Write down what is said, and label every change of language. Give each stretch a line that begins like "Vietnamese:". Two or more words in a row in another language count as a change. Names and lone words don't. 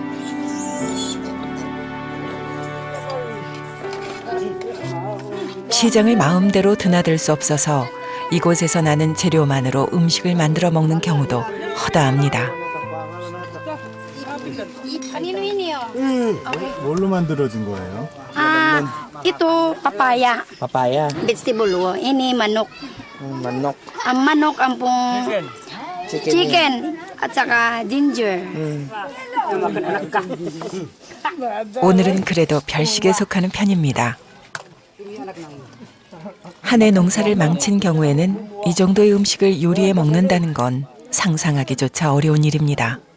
Korean: 시장을 마음대로 드나들 수 없어서 이곳에서 나는 재료만으로 음식을 만들어 먹는 경우도 허다합니다. 뭘로 만들어진 거예요?
Filipino: Ito, papaya. Papaya. Vegetable. Ini manok. Manok. Ang manok ang pong chicken at saka ginger.
Korean: 오늘은 그래도 별식에 속하는 편입니다. 한 해 농사를 망친 경우에는 이 정도의 음식을 요리해 먹는다는 건 상상하기조차 어려운 일입니다.